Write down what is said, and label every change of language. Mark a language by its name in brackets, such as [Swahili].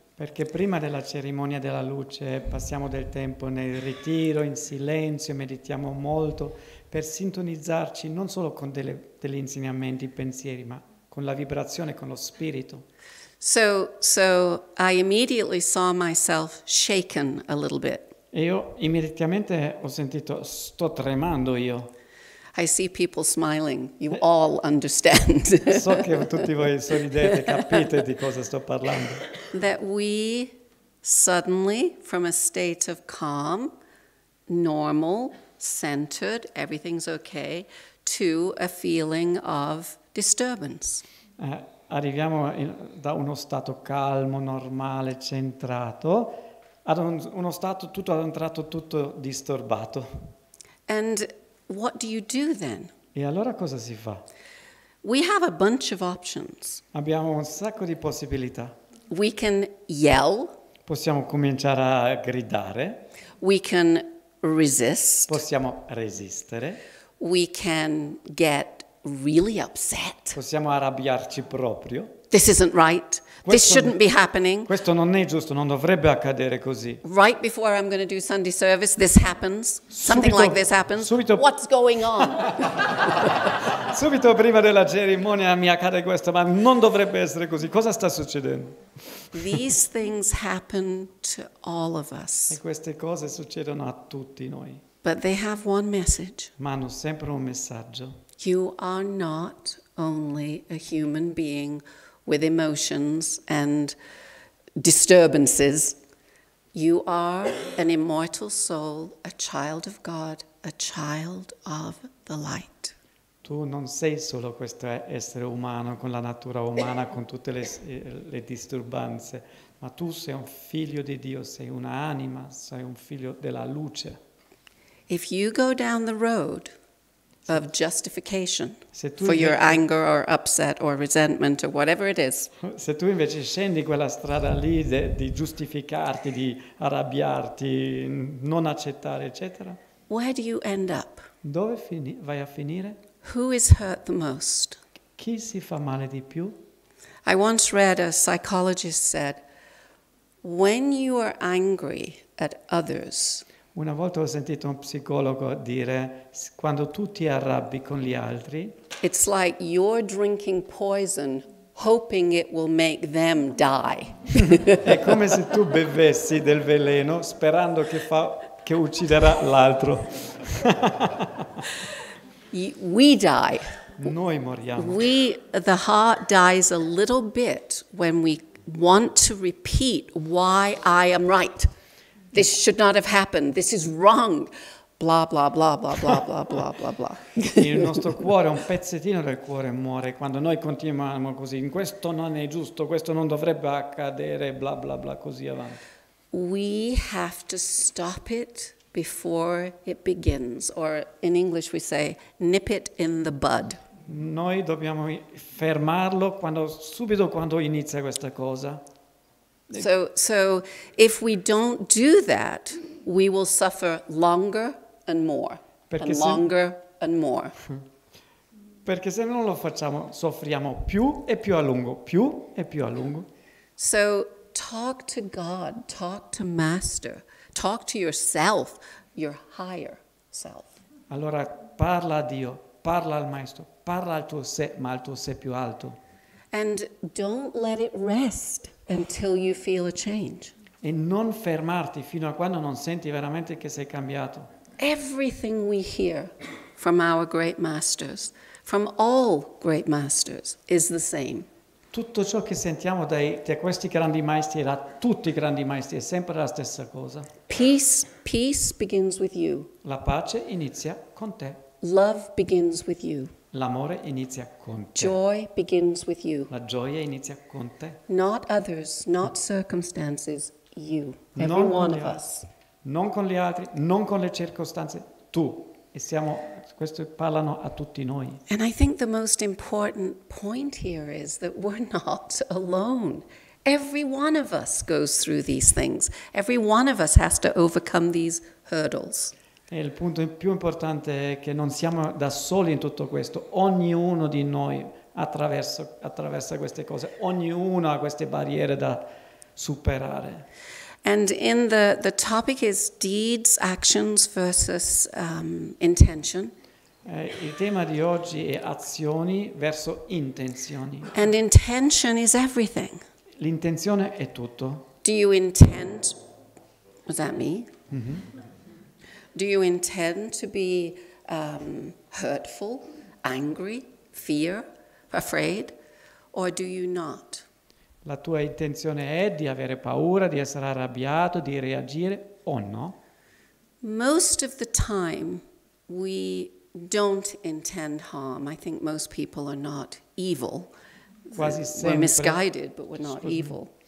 [Italian] Perché prima della cerimonia della luce passiamo del tempo nel ritiro, in silenzio, meditiamo molto per sintonizzarci non solo con degli insegnamenti, pensieri, ma con la vibrazione, con lo spirito. [English] So I immediately saw myself shaken a little bit. [Italian] E io immediatamente ho sentito, sto tremando io. [English] I see people smiling. You all understand. [Italian] So che tutti voi sorridete, capite di cosa sto parlando. [English] That we suddenly, from a state of calm, normal, centered, everything's okay, to a feeling of disturbance. [Italian] Arriviamo da uno stato calmo, normale, centrato, ad uno stato tutto ad un tratto tutto disturbato. [English] And what do you do then? [Italian] E allora cosa si fa? [English] We have a bunch of options. [Italian] Abbiamo un sacco di possibilità. [English] We can yell. [Italian] Possiamo cominciare a gridare. [English] We can resist. [Italian] Possiamo resistere. [English] We can get really upset. [Italian] Possiamo arrabbiarci proprio. [English] This isn't right. This shouldn't be happening. [Italian] Questo non è giusto, non dovrebbe accadere così. [English] Right before I'm going to do Sunday service, this happens. Something like this happens. What's going on? [Italian] Subito prima della cerimonia mi accade questo, ma non dovrebbe essere così. Cosa sta succedendo? [English] These things happen to all of us. [Italian] E queste cose succedono a tutti noi. [English] But they have one message. [Italian] Ma hanno sempre un messaggio. [English] You are not only a human being with emotions and disturbances. You are an immortal soul, a child of God, a child of the light. [Italian] Tu non sei solo questo essere umano, con la natura umana, con tutte le disturbanze, ma tu sei un figlio di Dio, sei un'anima, sei un figlio della luce. [English] If you go down the road of justification for your anger or upset or resentment or whatever it is. [Italian] Se tu invece scendi quella strada lì di giustificarti, di arrabbiarti, non accettare, eccetera. [English] Where do you end up? [Italian] Dove vai a finire? [English] Who is hurt the most? [Italian] Chi si fa male di più? [English] I once read a psychologist said, when you are angry at others, [Italian] Una volta ho sentito un psicologo dire, quando tu ti arrabbi con gli altri, [English] it's like you're drinking poison, hoping it will make them die. [Italian] è come se tu bevessi del veleno sperando che ucciderà l'altro. [English] We die. [Italian] Noi moriamo. [English] The heart dies a little bit when we want to repeat why I am right. This should not have happened. This is wrong. Blah, blah, blah, blah, blah, blah, blah, blah, blah. [Italian] Il nostro cuore, un pezzettino del cuore muore quando noi continuiamo così. Questo non è giusto, questo non dovrebbe accadere, bla, bla, bla, così avanti. [English] We have to stop it before it begins. Or in English we say, nip it in the bud. [Italian] Noi dobbiamo fermarlo subito quando inizia questa cosa. [English] So if we don't do that, we will suffer longer and more, and longer and more. [Italian] Perché se non lo facciamo, soffriamo più e più a lungo, più e più a lungo. [English] So talk to God, talk to Master, talk to yourself, your higher self. [Italian] Allora parla a Dio, parla al Maestro, parla al tuo sé, ma al tuo sé più alto. [English] And don't let it rest until you feel a change. [Italian] E non fermarti fino a quando non senti veramente che sei cambiato. [English] Everything we hear from our great masters, from all great masters, is the same. [Italian] Tutto ciò che sentiamo da questi grandi maestri e da tutti i grandi maestri è sempre la stessa cosa. [English] Peace begins with you. [Italian] La pace inizia con te. [English] Love begins with you. [Italian] L'amore inizia con te. [English] Joy begins with you. [Italian] La gioia inizia con te. [English] Not others, not circumstances, you. Every one of us. [Italian] non con gli altri, non con le circostanze, tu. E questo parlano a tutti noi. [English] And I think the most important point here is that we're not alone. Every one of us goes through these things. Every one of us has to overcome these hurdles. [Italian] E il punto più importante è che non siamo da soli in tutto questo. Ognuno di noi attraversa queste cose. Ognuno ha queste barriere da superare. [English] And in the topic is deeds, actions versus intention. [Italian] Il tema di oggi è azioni verso intenzioni. [English] And intention is everything. [Italian] L'intenzione è tutto. [English] Do you intend, was that me? Mm-hmm. Do you intend to be hurtful, angry, fear, afraid, or do you not? [Italian] La tua intenzione è di avere paura, di essere arrabbiato, di reagire o no? [English] Most of the time we don't intend harm. I think most people are not evil. [Italian] Quasi sempre, [English] we're misguided, but we're not evil.